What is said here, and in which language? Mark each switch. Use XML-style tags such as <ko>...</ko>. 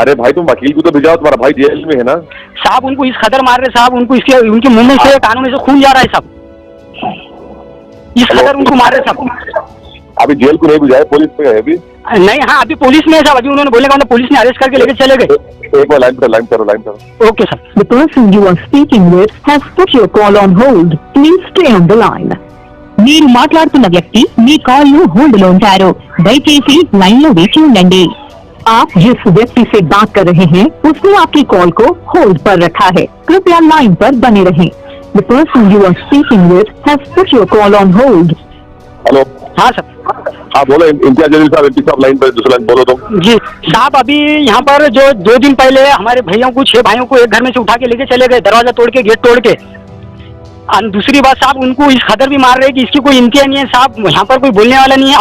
<hi>अरे भाई तुम वकील को तो भिजाओ, तुम्हारा भाई जेल में है ना साहब। उनको इस कदर मार रहे साहब, उनको इसके उनके मुंह में से कानों में से खून जा रहा है साहब, इस कदर उनको मार रहे साहब। अभी जेल को नहीं बुझाया, पुलिस में है अभी? नहीं, हाँ अभी पुलिस में है साहब। अभी उन्होंने बोलने का पुलिस ने अरेस्ट करके लेके चले गए। एक बार लाइन करो।</hi> <en>Okay sir. The person you are speaking with has put your call on hold. Please stay on the line.</en> <te>మీరు మాట్లాడుతున్న వ్యక్తి మీ కాల్ ను హోల్డ్ లో ఉంచారు, దయచేసి లైన్ లో వేచి ఉండండి।</te> <hi>आप जिस व्यक्ति से बात कर रहे हैं उसने आपकी कॉल को होल्ड पर रखा है, कृपया लाइन पर बने रहें।</hi> <en>The person you are speaking with has put your call on hold. Hello.</en> <hi>हाँ सर। हाँ बोलो इम्तियाज जलील साहब, एमपी साहब लाइन पर, दूसरा लाइन बोलो तो। जी साहब, अभी यहाँ पर जो 2 दिन पहले हमारे भैया को 6 भाइयों को एक घर में से उठा के लेके चले गए, दरवाजा तोड़ के, गेट तोड़ के, और दूसरी बात साहब, उनको इस कदर भी मार रहे हैं कि इसकी कोई इंतहा नहीं है साहब, यहाँ पर कोई बोलने वाला नहीं है।</hi>